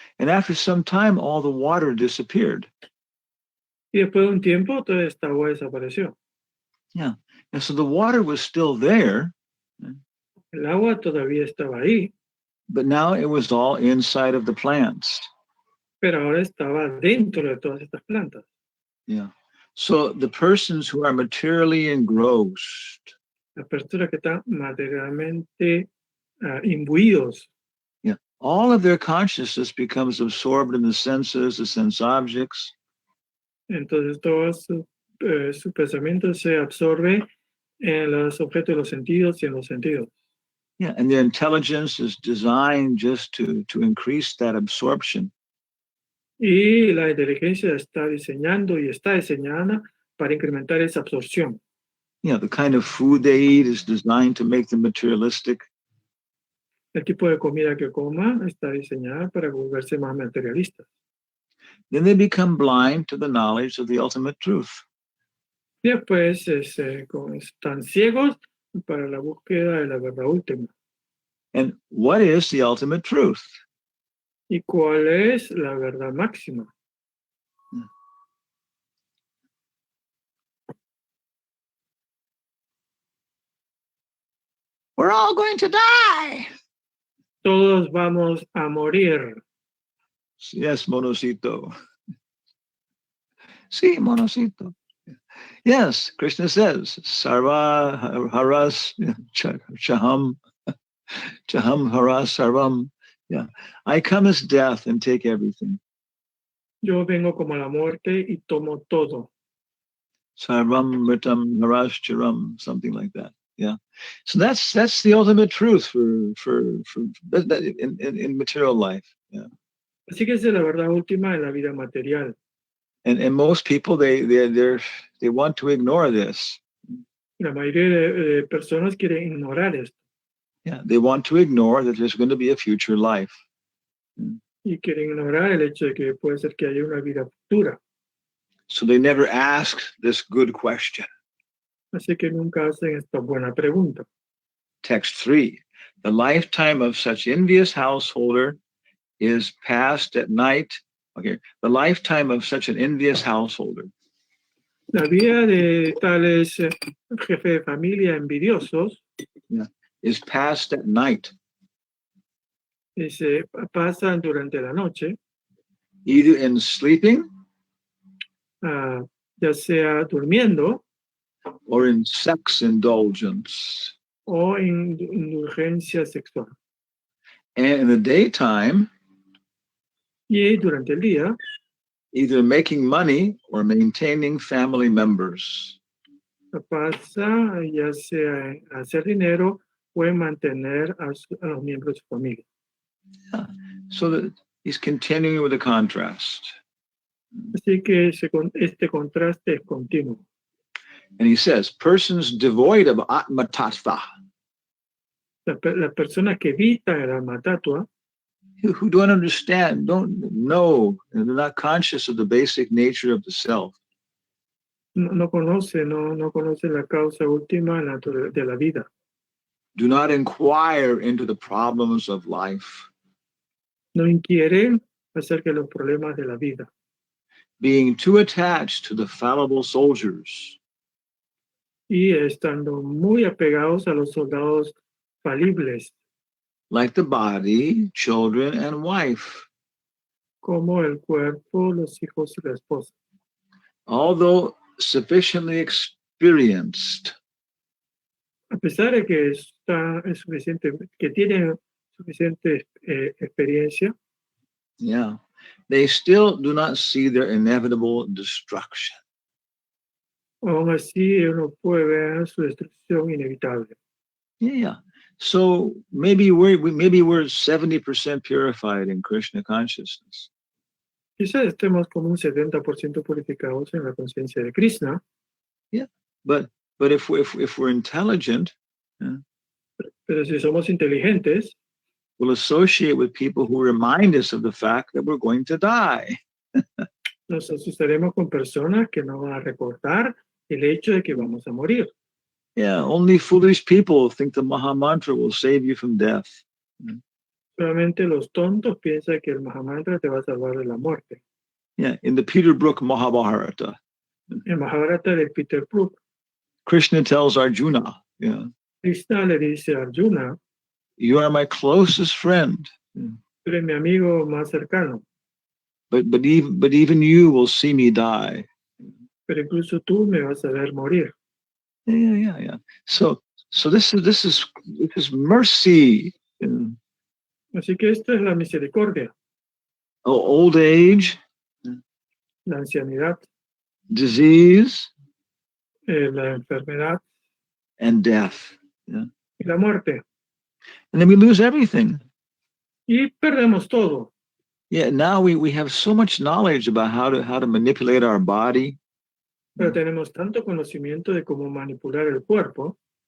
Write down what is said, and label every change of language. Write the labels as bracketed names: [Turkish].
[English] And after some time, all the water disappeared. [Spanish] Y después de un tiempo, toda esta agua desapareció. [English] Yeah, and so the water was still there. [Spanish] El agua todavía estaba ahí. [English] But now it was all inside of the plants. [Spanish] Pero ahora estaba dentro de todas estas plantas. [English] Yeah. So the persons who are materially engrossed. [Spanish] Las personas que están materialmente imbuidos. [English] Yeah. All of their consciousness becomes absorbed in the senses, the sense objects. [Spanish] Entonces todo su pensamiento se absorbe en los objetos de los sentidos y en los sentidos. [English] Yeah, and their intelligence is designed just to increase that absorption. [Spanish] Y la inteligencia está diseñada para incrementar esa absorción. [English] Yeah, the kind of food they eat is designed to make them materialistic. [Spanish] El tipo de comida que coma está diseñada para volverse más materialistas. [English] Then they become blind to the knowledge of the ultimate truth. [Spanish] Y después están ciegos para la búsqueda de la verdad última. [English] And what is the ultimate truth? [Spanish] ¿Y cuál es la verdad máxima? [English] We're all going to die. [Spanish] Todos vamos a morir. [English] Yes, Monocito. [Spanish] Sí, Monocito. [English] Yes, Krishna says, Sarva Haras Chaham Haras Sarvam. Yeah, I come as death and take everything. [Spanish] Yo vengo como la muerte y tomo todo. [English] Sarvam Mritam Haras Charam, something like that. Yeah, so that's the ultimate truth for in material life. Yeah. [Spanish] Así que esa es la verdad última en la vida material. [English] And most people they want to ignore this. [Spanish] La mayoría de personas quieren ignorar esto. [English] Yeah, they want to ignore that there's going to be a future life. [Spanish] Y quieren ignorar el hecho de que puede ser que haya una vida futura. [English] So they never ask this good question. [Spanish] Así que nunca hacen esta buena pregunta. [English] Text 3. The lifetime of such envious householder is passed at night. Okay, the lifetime of such an envious householder. [Spanish] La vida de tales jefes de familia envidiosos. [English] Yeah. is passed at night, [Spanish] y se pasan durante la noche, [English] either in sleeping [Spanish] ya sea durmiendo [English] or in sex indulgence. [Spanish] o en indulgencia sexual. [English] And in the daytime, [Spanish] Y durante el día, [English] either making money or maintaining family members. [Spanish] se pasa ya sea en hacer dinero o en mantener a los miembros de su familia. [English] So that he's continuing with the contrast. [Spanish] Así que este contraste es continuo. [English] And he says, persons devoid of Atma Tattva, [Spanish] Las personas que evitan el alma tatua, [English] who don't understand, don't know, and they're not conscious of the basic nature of the self, [Spanish] no conocen la causa última de la vida. [English] do not inquire into the problems of life, [Spanish] No inquieren acerca de los problemas de la vida, [English] being too attached to the fallible soldiers, [Spanish] y estando muy apegados a los soldados falibles, [English] like the body, children, and wife. [Spanish] como el cuerpo, los hijos y la esposa. [English] Although sufficiently experienced, [Spanish] A pesar de que tienen suficiente experiencia, [English] yeah, they still do not see their inevitable destruction. [Spanish] aún así uno puede ver su destrucción inevitable. [English] Yeah. So maybe we're 70% purified in Krishna consciousness. [Spanish] Quizás estemos como un 70% purificados en la conciencia de Krishna, [English] But if we're intelligent, [Spanish] pero si somos inteligentes, [English] we'll associate with people who remind us of the fact that we're going to die. [Spanish] nos asustaremos con personas que nos van a recordar el hecho de que vamos a morir. [English] Yeah, only foolish people think the Maha Mantra will save you from death. [Spanish] Solamente los tontos piensan que el Mahamantra te va a salvar de la muerte. [English] Yeah, in the Peter Brook Mahabharata, [Spanish] El Mahabharata de Peter Brook, [English] Krishna tells Arjuna, yeah, [Spanish] Krishna le dice a Arjuna, [English] you are my closest friend, [Spanish] tú eres mi amigo más cercano, [English] but even you will see me die. [Spanish] pero incluso tú me vas a ver morir. [English] Yeah. So this is mercy. [Spanish] Así que esto es la misericordia, [English] Old age, [Spanish] la ancianidad, [English] disease, [Spanish] la enfermedad [English] and death. [Spanish] y la muerte. [English] And then we lose everything. [Spanish] Y perdemos todo. [English] Yeah, now we have so much knowledge about how to manipulate our body, [Spanish] Pero tenemos tanto conocimiento de cómo manipular el cuerpo,